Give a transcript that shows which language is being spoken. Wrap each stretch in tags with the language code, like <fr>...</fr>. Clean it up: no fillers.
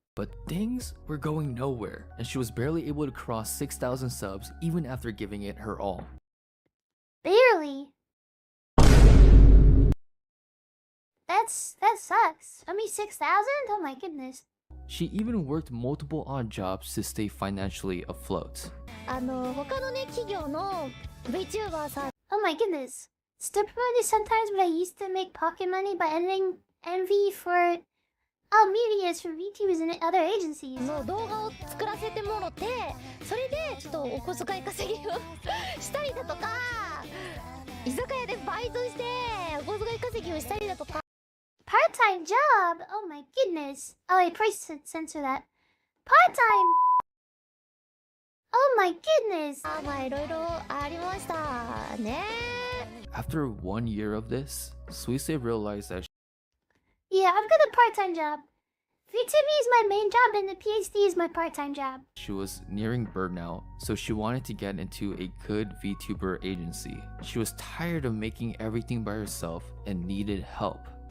<en>But things were going nowhere, and she was barely able to cross 6,000 subs even after giving it her all. Barely. That sucks. Only 6,000? Oh my goodness. She even worked multiple odd jobs to stay financially afloat.</en> <ja>他のね企業の VTuber さん</ja> <en>Oh my goodness. Still promoted sometimes, but I used to make pocket money by editing envy for medias for VTubers and other agencies.</en> <ja>の動画を作らせてもろて、それでちょっとお小遣い稼ぎをしたりだとか、居酒屋でバイトしてお小遣い稼ぎをしたりだとか。</ja> <en>Part-time job? Oh my goodness. Oh wait, please censor that. Part-time. Oh my goodness.</en> <ja>まあいろいろありましたね。</ja> <en>After 1 year of this, Suise realized that Yeah, I've got a part-time job. VTube is my main job and the PhD is my part-time job. she was nearing burnout, so she wanted to get into a good VTuber agency. She was tired of making everything by herself and needed help.</en>